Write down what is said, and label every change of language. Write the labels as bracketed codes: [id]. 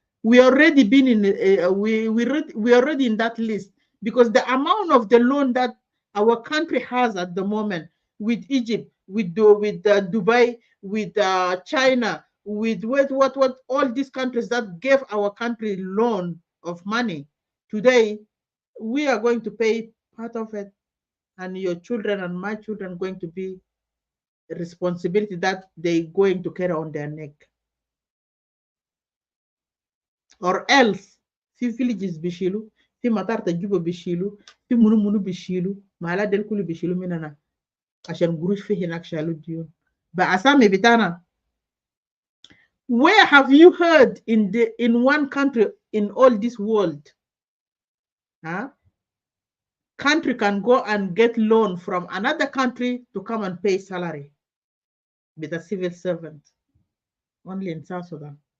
[en] We already been in we already in that list, because the amount of the loan that our country has at the moment with Egypt, with Dubai, with China, with what all these countries that gave our country loan of money. Today, we are going to pay part of it, and your children and my children going to be responsibility that they going to carry on their neck. [ar] Or else في villages بيشيلوا، في مطار جوبا بيشيلوا، في منو بيشيلوا، مالا ديل كله بيشيلوا مننا عشان قروش في هناك شالوا الديون بأسامي بتاعنا. [en] Where have you heard in one country in all this world, country can go and get loan from another country to come and pay salary with a civil servant? Only in South Sudan.